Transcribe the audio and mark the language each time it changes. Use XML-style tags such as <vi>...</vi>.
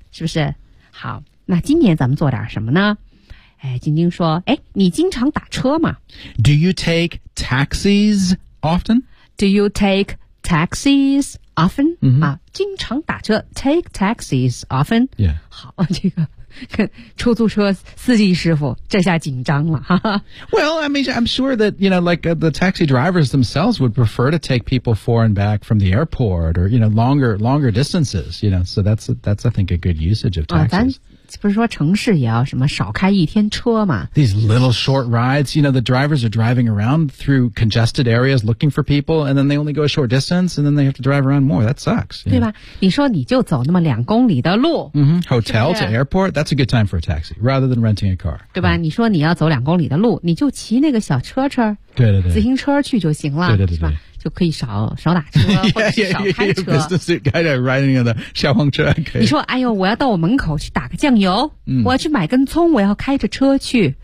<zh>是不是好那今年咱们做点什么呢哎，晶晶说：“哎，你经常打车吗</zh> <en>？”Do you take taxis often? Do you take taxis often?、 Mm-hmm.</en> <zh>啊，经常打车 ，</zh> <en>take taxis often. Yeah.</en> <zh>好，这个出租车司机师傅这下紧张了，哈哈。</zh> <en>Well, I mean, I'm sure that you know, like、the taxi drivers themselves would prefer to take people for and back from the airport or you know longer distances. You know, so that's I think a good usage of taxis.、</en> <zh>啊不是说城市也要什么少开一天车吗</zh> <en>These little short rides, you know, the drivers are driving around through congested areas looking for people, and then they only go a short distance, and then they have to drive around more. That sucks.</en> <zh>对吧你说你就走那么两公里的路、 mm-hmm.</zh> <en>Hotel</en> <zh>是不是?</zh> <en>to airport, that's a good time for a taxi, rather than renting a car.</en> <zh>对吧、嗯、你说你要走两公里的路你就骑那个小车对对对自行车去就行了对对对对是吧就可以少打车或者少开车。</zh> <en>yeah, yeah, yeah, yeah, business suit guy riding the</en> <zh>消防车。你说，哎呦，我要到我门口去打个酱油，嗯、我要去买根葱，我要开着车去。</zh>